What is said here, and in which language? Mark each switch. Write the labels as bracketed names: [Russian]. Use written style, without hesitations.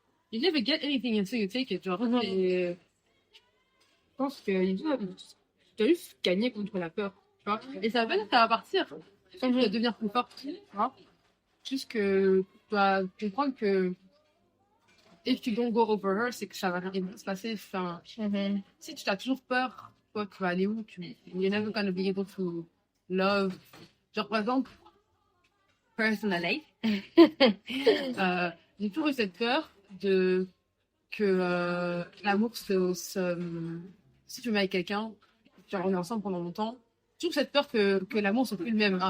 [English] You never get anything until you take it. [French] Genre, je pense que tu dois juste gagner contre la peur. Tu vois? Et ça va pas dire que ça va partir. Tu dois devenir plus forte. Tu vois? Juste que tu dois comprendre que [English] if you don't go over her, [French] c'est que ça va rien se passer. Enfin, si tu as toujours peur, toi, tu vas aller où? [English] You're never gonna be able to love. [French] Genre, par exemple, personally, j'ai toujours eu cette peur que l'amour si tu es avec quelqu'un, genre on est ensemble pendant longtemps, toujours cette peur que l'amour soit plus le même.